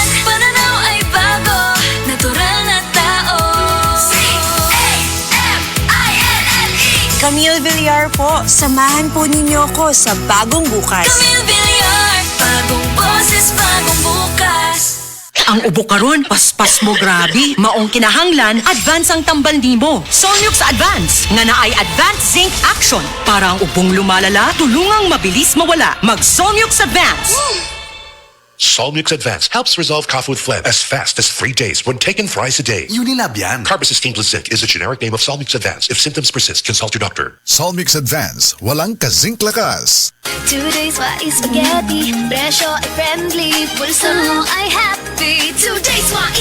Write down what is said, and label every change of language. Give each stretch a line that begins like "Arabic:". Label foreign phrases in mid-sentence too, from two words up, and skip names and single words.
Filipino: Pananaw ay bago, natural na tao. C-A-M-I-L-L-E Camille Villar po, samahan po ninyo ko sa bagong bukas. Camille Villar, bagong boses, bagong bukas.
Cebuano: Ang ubo karon, paspas mo grabe. Maong kinahanglan, advance ang tambal nimo. Solmux Advance, nga naay
English: Advanced Zinc Action.
Filipino: Para ang ubong lumalala, tulungang mabilis mawala. Mag-Solmux Advance.
English: Solmux Advance helps resolve cough with phlegm as fast as 3 days when taken thrice a day.
Filipino: Unilab yan.
English: Carbamazepine plus zinc is a generic name of Solmux Advance. If symptoms persist, consult your doctor.
Filipino: Solmix Advance, walang ka-zinc lakas. 2 days why spaghetti, presyo ay friendly, pulsa mo ay happy.
English: 2 days